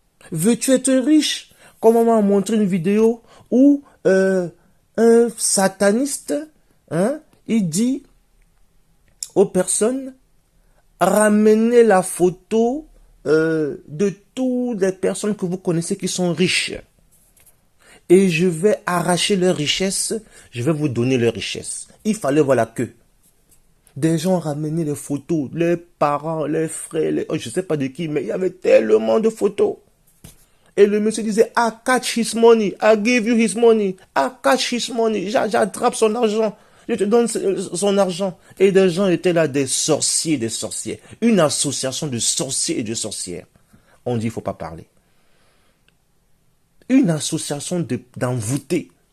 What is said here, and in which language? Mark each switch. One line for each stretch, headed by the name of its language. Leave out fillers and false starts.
French: Veux-tu être riche? Comme on m'a montré une vidéo où un sataniste, il dit aux personnes, ramenez la photo de toutes les personnes que vous connaissez qui sont riches. Et je vais arracher leurs richesses, je vais vous donner leurs richesses. Il fallait voir la queue. Des gens ramenaient les photos, les parents, les frères, je ne sais pas de qui, mais il y avait tellement de photos. Et le monsieur disait,
English: I catch his money, I give you his money, I catch his money,
French: j'attrape son argent, je te donne son argent. Et des gens étaient là, des sorciers, des sorcières. Une association de sorciers et de sorcières. On dit, il ne faut pas parler. Une association d'envoûtés.